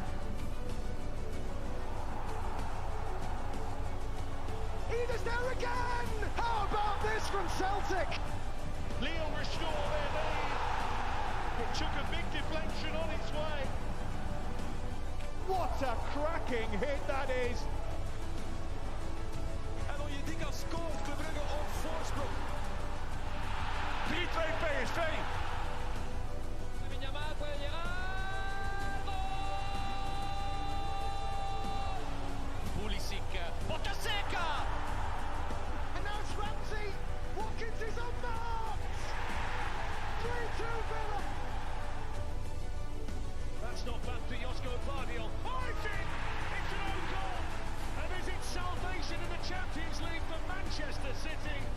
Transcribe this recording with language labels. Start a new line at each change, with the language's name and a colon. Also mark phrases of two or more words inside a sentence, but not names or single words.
English: He's there again! How about this from Celtic? Lille restore their lead. It took a big deflection on its way. What a cracking hit that is!
Dutch: En Onyedika scoort Club Brugge op voorsprong. 3-2 PSV.
Spanish: Yamal puede llegar.
Italian: Pulisic, botta seca.
English: And now it's Ramsey! Watkins is unmarked! 3-2 Villa! That's not bad for Josko Gvardiol. Oh, it's in! It's an own goal! And is it salvation in the Champions League for Manchester City?